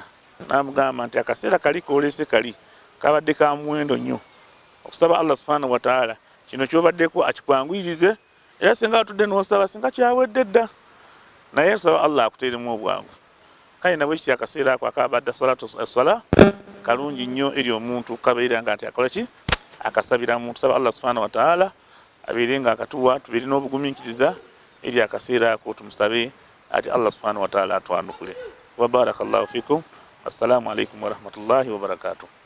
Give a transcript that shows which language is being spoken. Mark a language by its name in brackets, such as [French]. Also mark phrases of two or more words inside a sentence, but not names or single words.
[Ganda] N'amugamba nti akaseera kali koolese kali kabadde ka muwendo nnyo, okusaba Allah [Arabic] سبحانه وتعالى [Ganda] kino ky'obaddeko akikwanguyirize, era singa atudde n'osaba singa kyawedde dda, naye saba Allah akuteeremu obwangu. Kale nabwe ekyo akaseera ako akabadde salatu kalungi nnyo eri omuntu kabeera nga nti akola ki, akasabira muntu. Saba Allah [Arabic] سبحانه وتعالى [Ganda] abeere nga akatuwa, tubeere n'obugumiikiriza eri akaseera ako, tumusabe ati Allah [Arabic] سبحانه وتعالى [Ganda] atwanukule. [Arabic] وبارك الله فيكم. السلام عليكم ورحمة الله وبركاته.